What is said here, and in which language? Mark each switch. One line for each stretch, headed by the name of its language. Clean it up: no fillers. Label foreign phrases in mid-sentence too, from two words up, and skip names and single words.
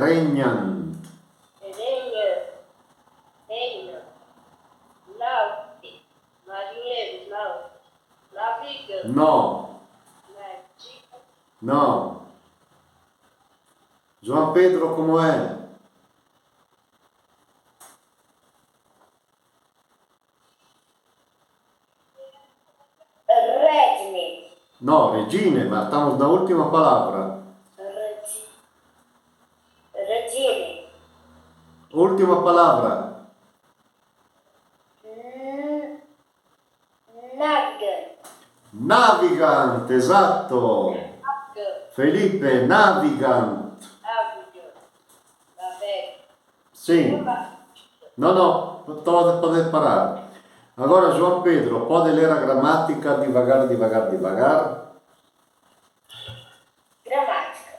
Latin: Regnant.
Portuguese: Reina, naute, marinheiros, naviga, Não.
Latin: nativa,
Portuguese: Não. João Pedro, como é?
Latin: Regine.
Italian: No, regine, ma
Portuguese: estamos na última palavra.
Latin: Regine.
Portuguese: Última palavra.
Latin: Navigante. Navigant, esatto. Felipe, navigant.
Portuguese: navega, Sim. No, pode parar. Agora, João Pedro, pode ler a gramática devagar. Gramática.